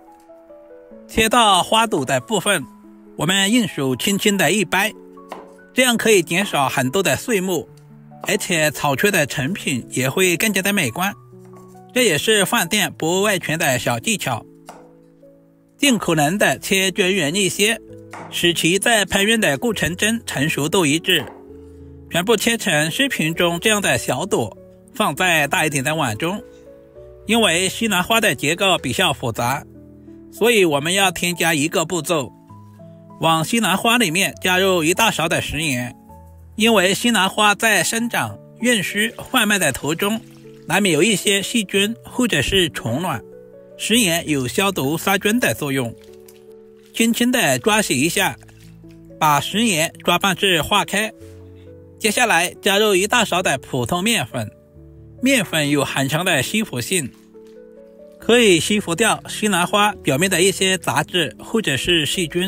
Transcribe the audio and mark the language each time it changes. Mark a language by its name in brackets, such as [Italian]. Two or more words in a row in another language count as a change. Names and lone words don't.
[Chinese] 切到花朵的部分，我們用手輕輕的一掰，這樣可以減少很多的碎末，而且炒出的成品也會更加的美觀。這也是飯店不外传的小技巧，盡可能的切均勻一些，使其在烹飪的過程中成熟度一致。全部切成視頻中這樣的小朵，放在大一點的碗中。因為西蘭花的結構比較複雜，所以我們要添加一個步驟，往西蘭花裡面加入一大勺的食鹽。因為西蘭花在生長、運輸、販賣的途中，難免有一些細菌或者是蟲卵，食鹽有消毒殺菌的作用。輕輕的抓洗一下，把食鹽抓拌至化開。接下來加入一大勺的普通麵粉，麵粉有很強的吸附性，可以吸附掉西蘭花表面的一些雜質或者是細菌。